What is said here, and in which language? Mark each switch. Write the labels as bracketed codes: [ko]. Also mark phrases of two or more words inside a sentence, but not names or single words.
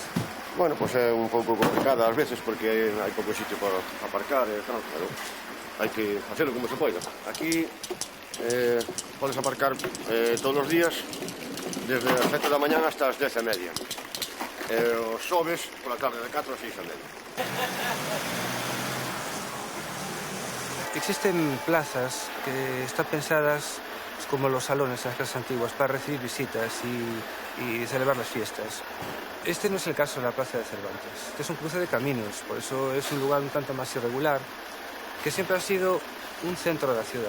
[gl] Bueno, pues é un pouco complicada ás veces porque hai pouco sitio para aparcar e tal, pero hai que facelo como se poida. Aquí podes aparcar todos os días desde as 7 da mañán hasta as 10:30. Os xoves pola tarde de 4 a 6:30. [es] Existen plazas que están pensadas como los salones en las casas antiguas para recibir visitas y celebrar las fiestas. Este no es el caso de la Plaza de Cervantes. Este es un cruce de caminos, por eso es un lugar un tanto más irregular, que siempre ha sido un centro de la ciudad.